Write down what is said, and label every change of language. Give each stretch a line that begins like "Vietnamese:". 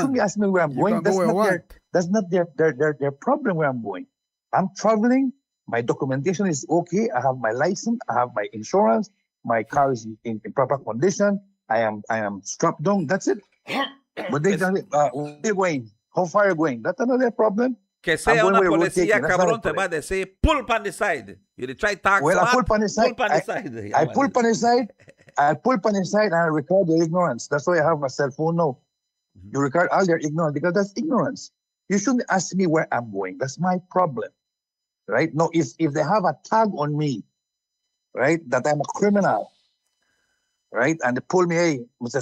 English: shouldn't be asking me where I'm going. That's not their problem where I'm going. I'm traveling. My documentation is okay. I have my license. I have my insurance. My car is in proper condition. I am strapped down. That's it. But they tell me, where are you going? How far are you going? That's another problem.
Spanish: Que sea una policía cabrón te va a decir,
English: pull pan the side. You try tax. Well, I pull pan the side. I pull pan the side. I pull pan the side and I record their ignorance. That's why I have my cell phone now. You record all their ignorance because that's ignorance. You shouldn't ask me where I'm going. That's my problem. Right? No, if they have a tag on me, right, that I'm a criminal, right, and they pull me, hey, Mr.